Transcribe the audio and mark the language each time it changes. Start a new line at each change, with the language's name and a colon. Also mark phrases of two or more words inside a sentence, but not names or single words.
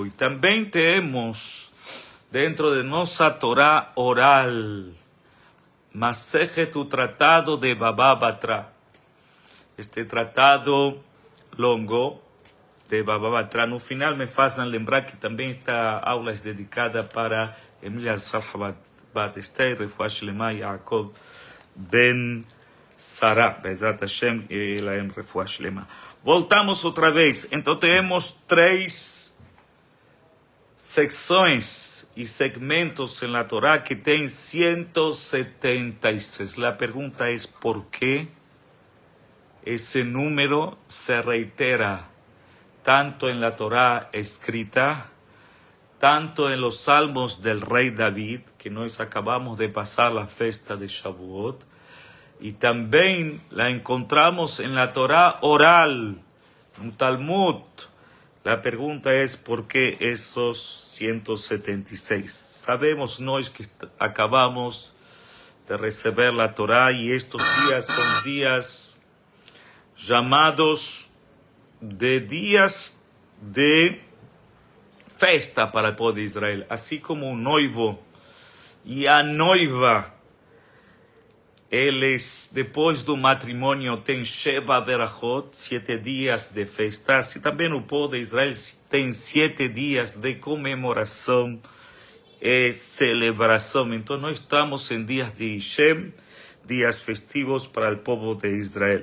Portuguese: E também temos, dentro de nossa Torá oral, Masechet, o tratado de Baba Batra. Este tratado longo de Baba Batra. No final me fazem lembrar que também esta aula é dedicada para Emilia Salha Bat Esther,
Hebrew: רפואה שלמה יעקב בן שרה, בעזרת השם,
Portuguese: ela em
Hebrew: רפואה שלמה.
Portuguese: Voltamos outra vez. Então temos 3 secções e segmentos na Torá que tem 176. A pergunta é por que esse número se reitera tanto
Spanish: en la Torá escrita, tanto en los salmos del rey David, que nos acabamos de pasar la fiesta de Shavuot, y también la encontramos en la Torá oral, un Talmud. La pregunta es ¿por qué esos 176? Sabemos nós que acabamos de recibir la Torá y estos días son días llamados de días de festa para el pueblo de Israel, así como un noivo y
Portuguese: a noiva, eles depois do matrimônio tem Sheva Berachot, 7 dias de festa, assim também o povo de Israel tem 7 dias de comemoração e celebração. Então nós estamos em dias de Shem, dias festivos para o povo de Israel.